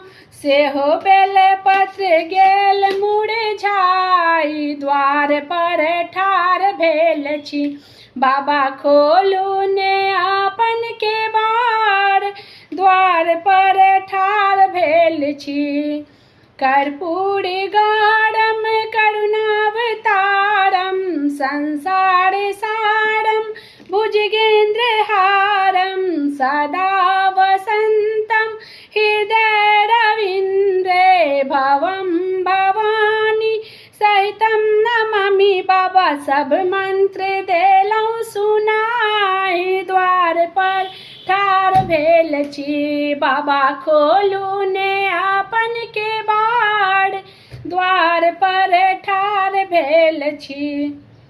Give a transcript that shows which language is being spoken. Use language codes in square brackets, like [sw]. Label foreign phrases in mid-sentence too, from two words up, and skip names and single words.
[mai] सेहो बेल पत्र गेल मुरझाइ, द्वार पर ठाढ़ भेल छी। बाबा खोलू ने आपन के बार, द्वार पर ठाढ़ भेल छी। [sa] कर्पूर गाढ़म करुणावतारम, संसार सारम भुजगेंद्र हारम, सदा वसंतम हृदय रवींद्रे भवम भवानी सहितम नमामि। [mai] बाबा सब मंत्र देलहुँ सुनाइ, द्वार पर ठाढ़ भेल छी। बाबा खोलू ने आपन के बार, द्वार पर ठाढ़ भेल छी।